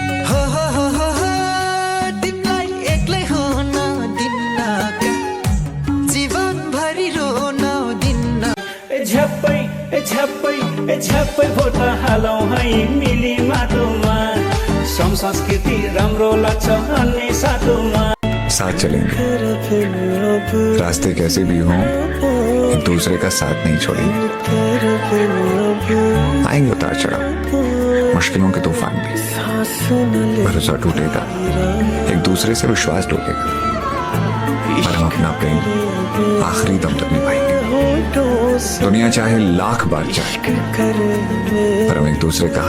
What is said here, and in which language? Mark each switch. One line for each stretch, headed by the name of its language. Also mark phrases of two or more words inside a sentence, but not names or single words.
Nepali: तिमीलाई एक्लै हुन दिन्न जीवनभरि रोन दिन्न झ्याप्पै झ्याप्पै झ्याप्पै भोट हालौँ है मिली माटोमा संस्कृति राम्रो लाग्छ अन्य साटोमा
Hindi: साथ चलेंगे रास्ते कैसे भी हों एक दूसरे का साथ नहीं छोड़ेंगे आएंगे उतार चढ़ाव मुश्किलों के तूफान भी भरोसा टूटेगा एक दूसरे से विश्वास टूटेगा पर हम अपना प्रेम आखिरी दम तक निभाएंगे दुनिया चाहे लाख बार चाहे पर हम एक दूसरे का हाथ